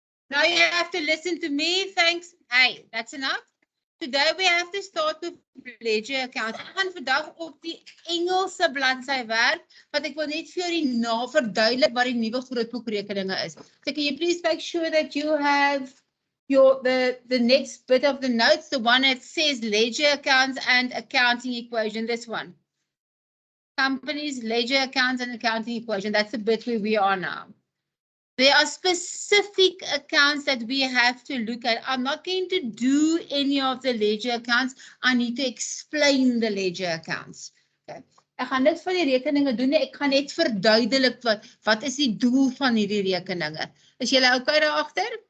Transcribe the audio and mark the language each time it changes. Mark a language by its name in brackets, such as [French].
[English] Now you have to listen to me. Thanks. Hey, that's enough. Today we have to start with ledger accounts. [Afrikaans] Ek gaan vandag op die Engelse bladsy werk, want ek wil net vir julle verduidelik wat die nuwe grootboekrekeninge is. [English] So can you please make sure that you have the next bit of the notes, the one that says ledger accounts and accounting equation, this one. Companies, ledger accounts and accounting equation. That's the bit where we are now. There are specific accounts that we have to look at. I'm not going to do any of the ledger accounts. I need to explain the ledger accounts. Okay. [Afrikaans] Ek gaan net van die rekeninge doen. Ek gaan net verduidelik wat is die doel van hierdie rekeninge. Is julle okay daar agter?